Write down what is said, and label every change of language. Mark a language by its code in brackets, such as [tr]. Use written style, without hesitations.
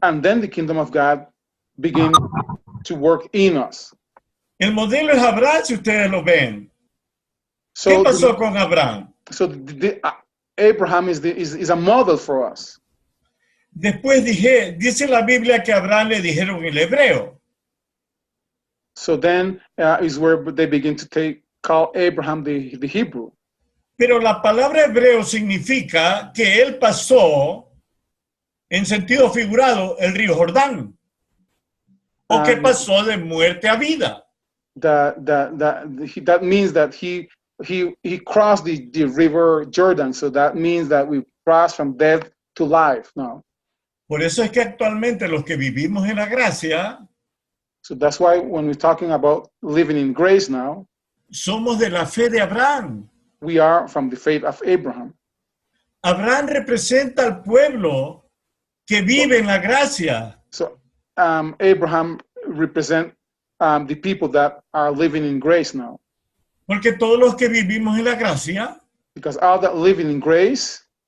[en] And then the kingdom of God begin to work in us. [es] El modelo es Abraham, si ustedes lo ven. [en] So [es] ¿Qué pasó con Abraham? [en] So Abraham is a model for us. [es] Después dice la Biblia que a Abraham le dijeron el hebreo. [en] So then is where they begin to call Abraham the Hebrew. [es] Pero la palabra hebreo significa que él pasó, en sentido figurado, el río Jordán. O que pasó de muerte a vida. [en] That means that he crossed the river Jordan. So that means that we crossed from death to life now. [es] Por eso es que actualmente los que vivimos en la gracia, [en] so that's why when we're talking about living in grace now, [es] somos de la fe de Abraham. [en] We are from the faith of Abraham. [es] Abraham representa al pueblo que vive en la gracia. [en] So Abraham represents the people that are living in grace now. [es] Porque todos los que vivimos en la gracia, [en] because all that living in grace,